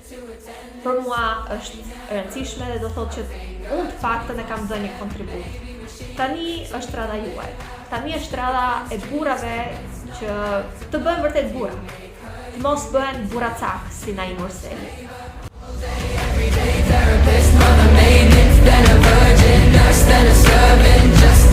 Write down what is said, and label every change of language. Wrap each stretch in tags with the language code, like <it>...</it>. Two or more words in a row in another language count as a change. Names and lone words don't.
<sq>Për mua është e rëndësishme dhe do thotë që unë të paktën e kam dhënë një kontribut. Tani është rradha juaj. Tani është rradha e burrave që të bëhen vërtet burra. Të mos bëhen burracak si Naim Orseli.</sq> <en>Everyday therapist, mother maintenance, then a virgin nurse, then a servant.</en>